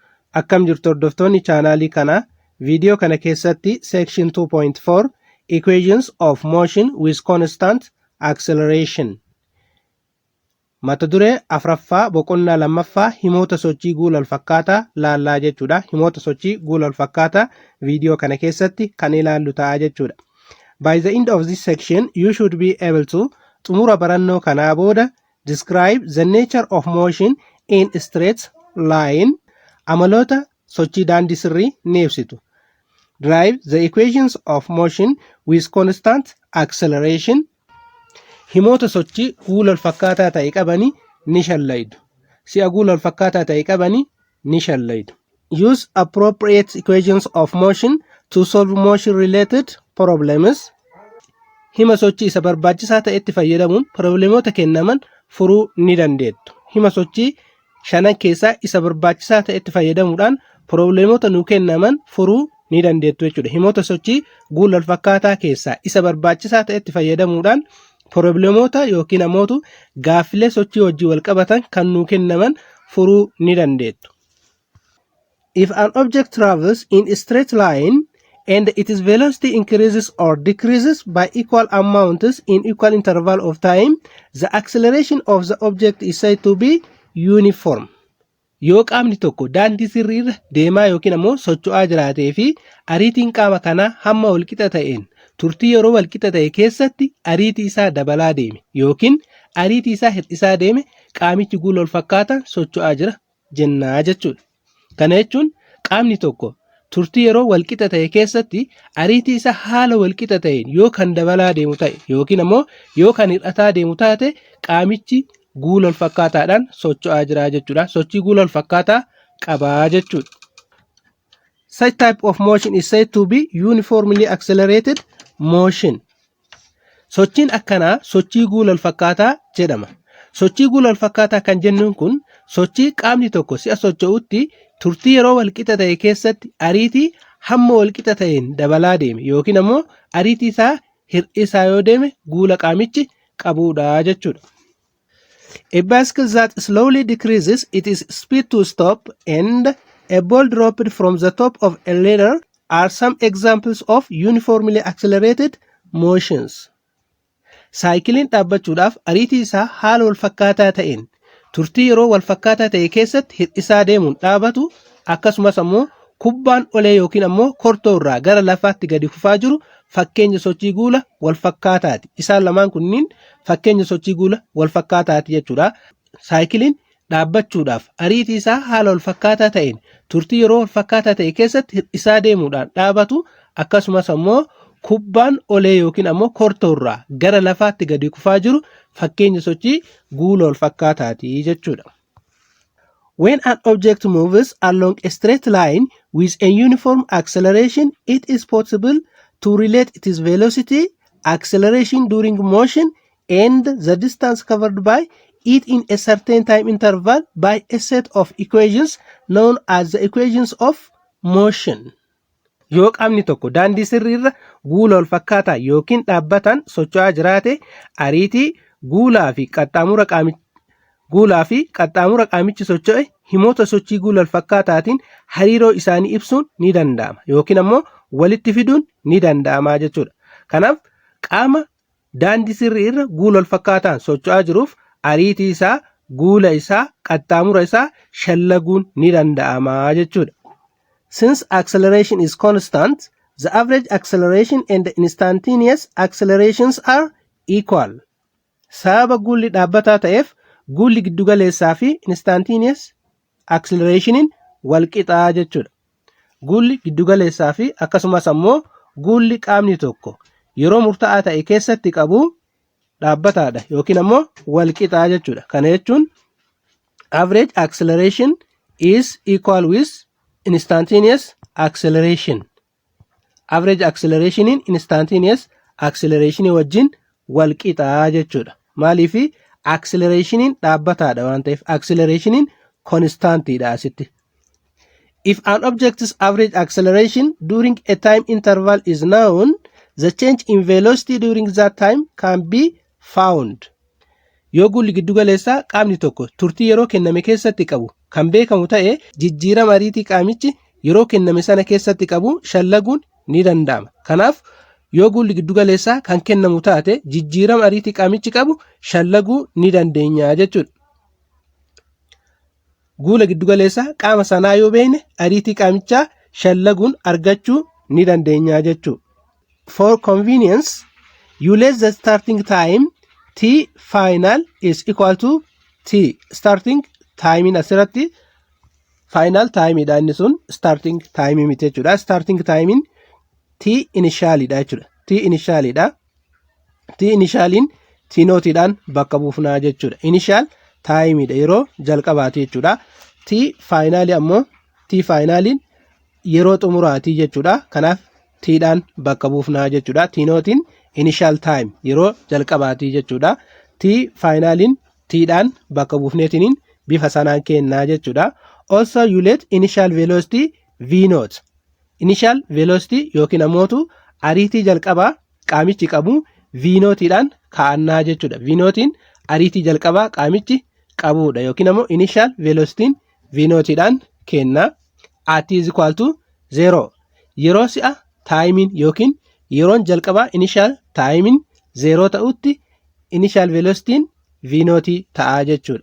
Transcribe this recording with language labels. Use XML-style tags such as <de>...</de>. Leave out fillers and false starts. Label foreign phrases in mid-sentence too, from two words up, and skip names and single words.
<om>Akkam jirtu hordoftoonni chaanaalii kanaa. Viidiyoo kana keessatti</om> <en>section 2.4 equations of motion with constant acceleration</en> <om>mata duree afraffaa boqonnaa lammaffaa himoota sochii guula walfakkaataa laallaa jechuudha. Himoota sochii guula walfakkaataa viidiyoo kana keessatti kan ilaallu ta'a jechuudha.</om> <en>By the end of this section you should be able to</en> <om>xumura barannoo kanaa booda</om> <en>describe the nature of motion in straight line,</en> <om>amaloota sochii daandii sirrii ni ibsitu.</om> <en>Derive the equations of motion with constant acceleration,</en> <om>himoota sochii guula walfakkaataa ta'e qabanii ni shallaydu. Si'a guula walfakkaataa ta'e qabanii ni shallaydu.</om> <en>Use appropriate equations of motion to solve motion related problems.</en> <om>Hima sochii isa barbaachisaa ta'etti fayyadamuun probleemota kennaman furuu ni dandeettu. Hima sochii shanan keessaa isa barbaachisaa ta'etti fayyadamuudhaan probleemota nu kennaman furuu ni dandeettu jechuudha. Himoota sochii guula walfakkaataa keessaa isa barbaachisaa ta'etti fayyadamuudhaan probleemota yookiin ammoo gaaffilee sochii wajjin wal qabatan kan nu kennaman furuu ni dandeettu.</om> <en>If an object travels in a straight line and its velocity increases or decreases by equal amounts in equal interval of time, the acceleration of the object is said to be uniform.</en> <om>Yoo qaamni tokko daandii sirriirra deemaa yookiin ammoo socho'aa jiraatee fi ariitiin qaama kanaa hamma walqixa ta'een turtii yeroo walqixa ta'e keessatti ariitii isaa dabalaa deeme yookiin ariitii isaa hir'isaa deeme qaamichi guula walfakkaataan socho'aa jira jennaa jechuudha. Kana jechuun qaamni tokko turtii yeroo walqixa ta'e keessatti ariitii isaa haala walqixa ta'een yoo kan dabalaa deemu ta'e yookiin ammoo yoo kan hir'ataa deemu taate qaamichi guula walfakkaataadhaan socho'aa jira jechuudha. Sochii guula walfakkaataa qabaa jechuudha.</om> <en>Such type of motion is said to be uniformly accelerated motion.</en> <om>Sochiin akkanaa sochii guula walfakkaataa jedhama. Sochii guula walfakkaataa kan jennuun kun sochii qaamni tokko si'a socho'utti turtii yeroo walqixa ta'e keessatti ariitii hamma walqixa ta'een dabalaa deeme yookiin ammoo ariitii isaa hir'isaa yoo deeme guula qaamichi qabuudha jechuudha.</om> <en>A bicycle that slowly decreases its speed to stop and a ball dropped from the top of a ladder are some examples of uniformly accelerated motions.</en> <om>Saayikiliin dhaabbachuudhaaf ariitii isaa haala walfakkaataa ta'een turtii yeroo walfakkaataa ta'e keessatti hir'isaa deemuun dhaabatu, akkasumas ammoo kubbaan olee yookiin ammoo kortoo irraa gara lafaatti gadi kufaa jiru fakkeenya sochii guula walfakkaataati. Isaan lamaan kunniin fakkeenya sochii guula walfakkaataati jechuudha. Saayikiliin dhaabbachuudhaaf ariitii isaa haala walfakkaataa ta'een turtii yeroo walfakkaataa ta'e keessatti hir'isaa deemuudhaan dhaabatu, akkasumas ammoo kubbaan olee yookiin ammoo kortoo irraa gara lafaatti gadi kufaa jiru fakkeenya sochii guula walfakkaataati jechuudha.</om> <en>When an object moves along a straight line with a uniform acceleration, it is possible to relate its velocity, acceleration during motion, and the distance covered by it in a certain time interval by a set of equations known as the equations of motion.</en> <om>Yoo qaamni tokko daandii sirriirra guula walfakkaataa yookiin dhaabbatan socho'aa jiraate ariitii guulaa fi qaxxaamura qaamichi socho'e himoota sochii guula walfakkaataatiin hariiroo isaanii ibsuun ni danda'ama yookiin ammoo walitti fiduun ni danda'ama jechuudha. Kanaaf qaama daandii sirriirra guula walfakkaataan socho'aa jiruuf ariitii isaa, guula isaa, qaxxaamura isaa shallaguun ni danda'ama jechuudha.</om> <en>Since acceleration is constant, the average acceleration and the instantaneous accelerations are equal.</en> <om>Sababa guulli dhaabbataa ta'eef guulli giddugaleessaa fi</om> <en>instantaneous accelerationin</en> <om>walqixaa jechuudha. Guulli giddugaleessaa fi akkasumas ammoo guulli qaamni tokko yeroo murtaa'aa ta'e keessatti qabu dhaabbataadha yookiin ammoo walqixaa jechuudha. Kana jechuun</om> <en>average acceleration is equal with instantaneous acceleration. Average accelerationin instantaneous accelerationii</en> <om>wajjin walqixaa jechuudha. Maaliifi accelerationin dhaabbataadha waan ta'eef accelerationin constantidha asitti.</om> <en>If an object's average acceleration during a time interval is known, the change in velocity during that time can be found.</en> <om>Yoo guulli giddugaleessaa qaamni tokko turtii yeroo kenname keessatti qabu kan beekamu ta'e jijjiirama ariitii qaamichi yeroo kenname sana keessatti qabu shallaguun ni danda'ama. Kanaaf yoo guulli giddugaleessaa kan kennamu taate jijjiirama ariitii qaamichi qabu shallaguu ni dandeenya jechuudha. Guula giddugaleessaa qaama sanaa yoo beekne ariitii qaamichaa shallaguun argachuu ni dandeenya jechuudha.</om> <en>For convenience, you let the starting time t final is equal to t starting time asirratti final time</en> <om>dha inni sun</om> <en>starting time</en> <om>miti jechuudha.</om> <en>Starting time t initial</en> <om>dha jechuudha.</om> <en>T initial dha. T initialin</en> <om>t nootiidhaan bakka buufnaa jechuudha.</om> <en>Initial time</en> <om>dha yeroo jalqabaati jechuudha.</om> <en>T final</en> <om>ammoo t finalin yeroo xumuraati jechuudha. Kanaaf t dhaan bakka buufnaa jechuudha. T nootiin</om> <en>initial time</en> <om>yeroo jalqabaati jechuudha.</om> <en>T finalin</en> <om>t dhaan bakka buufneetiniin bifa sanaan kennaa jechuudha.</om> <en>Also you let initial velocity v naught. Initial velocity</en> <om>yookiin ammoo ariitii jalqabaa qaamichi qabu v nootiidhaan kaa'annaa jechuudha. V nootiin ariitii jalqabaa qaamichi qabuudha yookiin ammoo</om> <en>initial velocity</en> <om>v nootiidhaan kenna.</om> <en>At is equal to 0</en> <om>yeroo si'a taayimiin yookiin yeroon jalqabaa initial taayimiin 0 ta'utti</om> <en>initial velocity</en> <om>v nootii ta'a jechuudha.</om>